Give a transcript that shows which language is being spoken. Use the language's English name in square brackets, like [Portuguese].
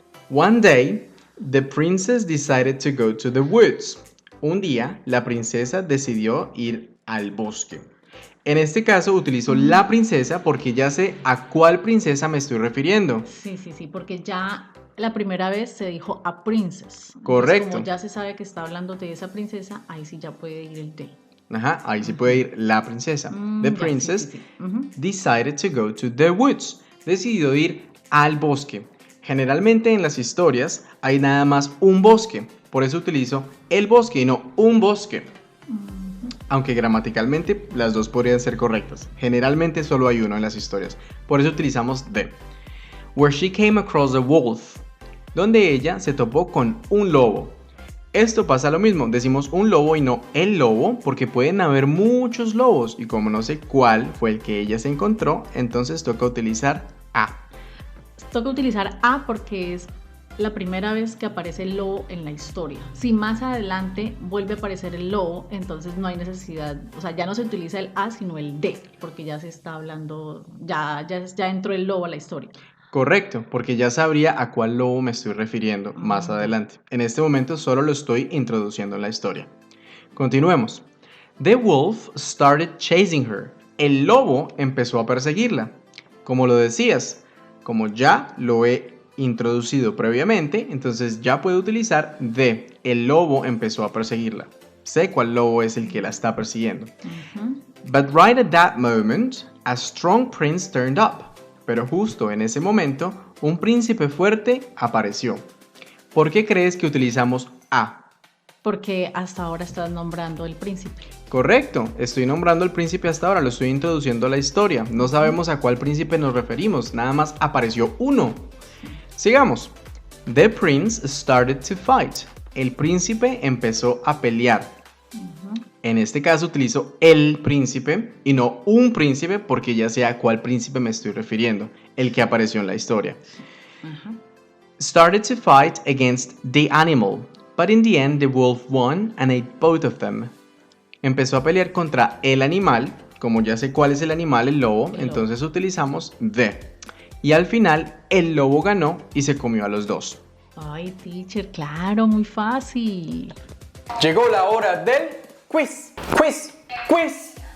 [English] One day, the princess decided to go to the woods. [Spanish] Un día, la princesa decidió ir al bosque. En este caso utilizo la princesa porque ya sé a cuál princesa me estoy refiriendo. Sí, porque ya la primera vez se dijo [English] a princess. [Spanish] Correcto. Entonces, como ya se sabe que está hablando de esa princesa, ahí sí ya puede ir el de. Ajá, ahí sí puede ir la princesa. [English] The princess decided to go to the woods. [Spanish] Decidió ir al bosque. Generalmente en las historias hay nada más un bosque. Por eso utilizo el bosque y no un bosque. Aunque gramaticalmente las dos podrían ser correctas. Generalmente solo hay uno en las historias. Por eso utilizamos the. [English] Where she came across a wolf. [Spanish] Donde ella se topó con un lobo. Esto pasa lo mismo. Decimos un lobo y no el lobo porque pueden haber muchos lobos. Y como no sé cuál fue el que ella se encontró, entonces toca utilizar a. Toca utilizar a porque es la primera vez que aparece el lobo en la historia. Si más adelante vuelve a aparecer el lobo, entonces no hay necesidad, o sea, ya no se utiliza el a, sino el de, porque ya se está hablando, ya entró el lobo a la historia. Correcto, porque ya sabría a cuál lobo me estoy refiriendo más adelante. En este momento solo lo estoy introduciendo en la historia. Continuemos. [English] The wolf started chasing her. [Spanish] El lobo empezó a perseguirla. Como lo decías, como ya lo he introducido previamente, entonces ya puedo utilizar de. El lobo empezó a perseguirla. Sé cuál lobo es el que la está persiguiendo. [English] But right at that moment, a strong prince turned up. [Spanish] Pero justo en ese momento, un príncipe fuerte apareció. ¿Por qué crees que utilizamos a? Porque hasta ahora estás nombrando el príncipe. Correcto, estoy nombrando al príncipe hasta ahora, lo estoy introduciendo a la historia. No sabemos a cuál príncipe nos referimos, nada más apareció uno. Sigamos. [English] The prince started to fight. [Spanish] El príncipe empezó a pelear. En este caso utilizo el príncipe y no un príncipe porque ya sé a cuál príncipe me estoy refiriendo, el que apareció en la historia. [English] Started to fight against the animal, but in the end the wolf won and ate both of them. [Spanish] Empezó a pelear contra el animal, como ya sé cuál es el animal, el lobo, entonces utilizamos the. Y al final el lobo ganó y se comió a los dos. Ay, teacher, claro, muy fácil. Llegó la hora del quiz. Quiz.